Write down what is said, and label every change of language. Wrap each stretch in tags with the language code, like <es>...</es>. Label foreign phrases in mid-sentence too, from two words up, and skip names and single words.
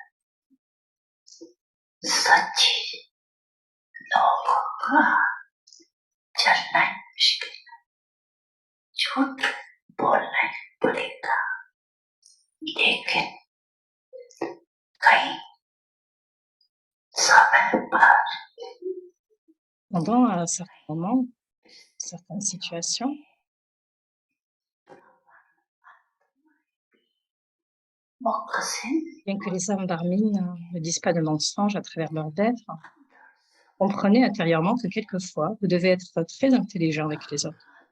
<hi>सच्ची लोगों का चलना ही मुश्किल है, झूठ बोलना ही पड़ेगा, लेकिन कहीं समय पर</hi> <fr>Pendant un certain moment, certaines situations, bien que les âmes d'Armin ne disent pas de mensonges à travers leur d'être, comprenez intérieurement que quelquefois, vous devez être très intelligent avec les autres.</fr>